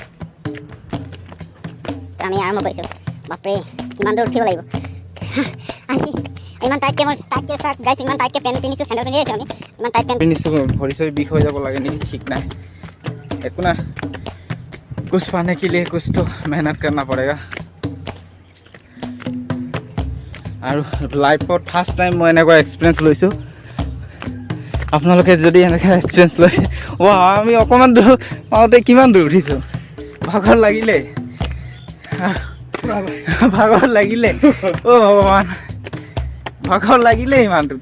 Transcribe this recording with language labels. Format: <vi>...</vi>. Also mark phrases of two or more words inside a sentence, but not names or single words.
<as>আমি আৰম্ভ কৰিছোঁ। বাপৰে কিমান দূৰ উঠিব লাগিব। ইমান টাইটকৈ মই টাইটকৈ চাক গাইছ, ইমান টাইটকৈ পেণ্ট পিন্ধিছোঁ, চেণ্ডেল পিন্ধি আছোঁ আমি, ইমান টাইট পেণ্ট পিন্ধিছোঁ, ভৰি চৰি বিষ হৈ যাব লাগে নেকি ঠিক নাই, একো নাই,</as> <hi>कुछ पाने के लिए कुछ तो मेहनत करना पड़ेगा।</hi> <as>আৰু লাইফত</as> <en>first time</en> <as>মই এনেকুৱা এক্সপিৰিয়েঞ্চ লৈছোঁ। আপোনালোকে যদি এনেকৈ এক্সপিৰিয়েঞ্চ লৈছে, আমি অকণমান দূৰ পাওঁতে কিমান দূৰ উঠিছোঁ, ভাগৰ লাগিলে, ভাগৰ লাগিলে, অ' ভগৱান, ভাগৰ লাগিলে ইমান দূৰ।</as>